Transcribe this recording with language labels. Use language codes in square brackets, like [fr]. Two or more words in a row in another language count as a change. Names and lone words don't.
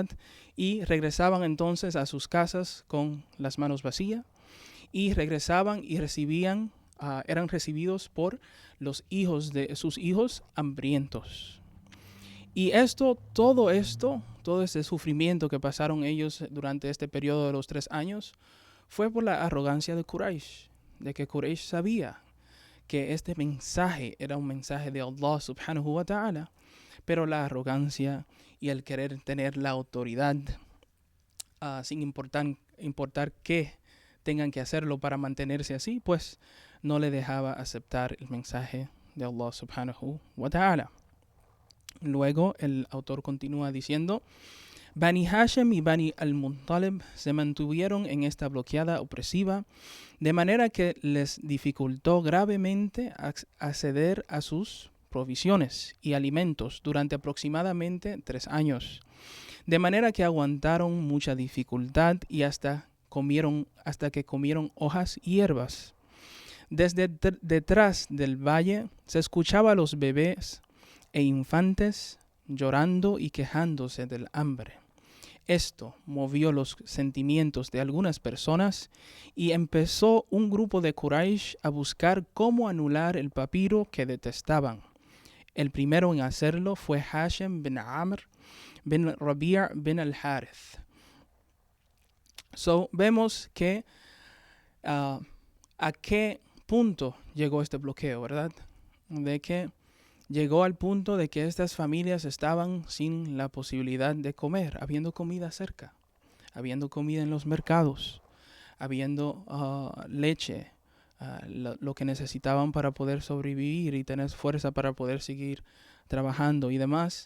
[es] Y regresaban entonces a sus casas con las manos vacías y regresaban y eran recibidos por los hijos de sus hijos hambrientos. Y todo este sufrimiento que pasaron ellos durante este periodo de los 3 años fue por la arrogancia de Quraysh, de que Quraysh sabía que este mensaje era un mensaje de [ar] الله سبحانه وتعالى, [es] pero la arrogancia y el querer tener la autoridad sin importar qué tengan que hacerlo para mantenerse así, pues no le dejaba aceptar el mensaje de [ar] الله سبحانه وتعالى. [es] Luego el autor continúa diciendo: Bani Hashim y Bani al-Muttalib se mantuvieron en esta bloqueada opresiva, de manera que les dificultó gravemente acceder a sus provisiones y alimentos durante aproximadamente 3 años, de manera que aguantaron mucha dificultad y hasta que comieron hojas y hierbas. Desde detrás del valle se escuchaba a los bebés e infantes llorando y quejándose del hambre. Esto movió los sentimientos de algunas personas y empezó un grupo de Quraysh a buscar cómo anular el papiro que detestaban. El primero en hacerlo fue Hashim bin Amr bin Rabi' bin al-Harith. Vemos que a qué punto llegó este bloqueo, ¿verdad? De que llegó al punto de que estas familias estaban sin la posibilidad de comer, habiendo comida cerca, habiendo comida en los mercados, habiendo leche, lo que necesitaban para poder sobrevivir y tener fuerza para poder seguir trabajando y demás.